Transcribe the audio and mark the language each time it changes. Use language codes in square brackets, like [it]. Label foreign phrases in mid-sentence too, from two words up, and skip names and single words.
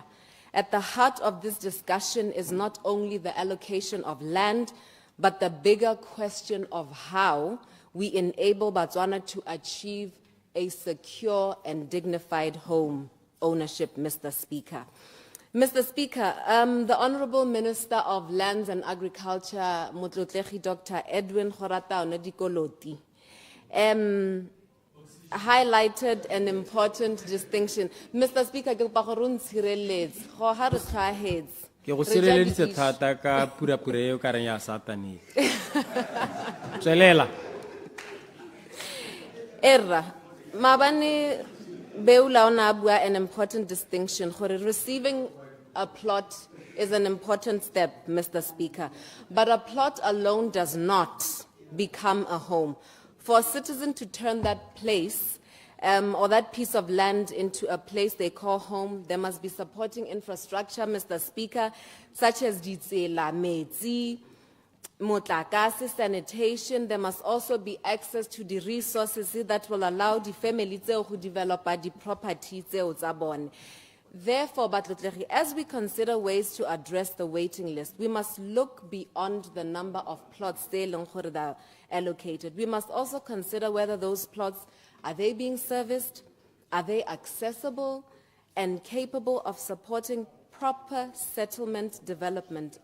[en] At the heart of this discussion is not only the allocation of land, but the bigger question of how we enable Botswana to achieve a secure and dignified home ownership, Mr. Speaker. Mr. Speaker, the Honorable Minister of Lands and Agriculture, Motlotlegi Dr. Edwin Gorata Onedikoloti, highlighted an important distinction. Mr. Speaker, [tn] ke kopa gore o ntshireletse go ha re tshwaetse. Ke go sireleditse thata ka pura eo ka reng ya satane. Tswelela. Erra, mabane beula ona bua [en] an important distinction. Gore receiving a plot is an important step, Mr. Speaker, but a plot alone does not become a home. For a citizen to turn that place or that piece of land into a place they call home, there must be supporting infrastructure, Mr. Speaker, such as [tn] ditsela, metsi, motlakase, [en] sanitation. There must also be access to the resources that will allow the family to develop the property [tn] tsa bone. [en] Therefore, Batlotlegi, as we consider ways to address the waiting list, we must look beyond the number of plots that are allocated. We must also consider whether those plots, are they being serviced, are they accessible and capable of supporting proper settlement development.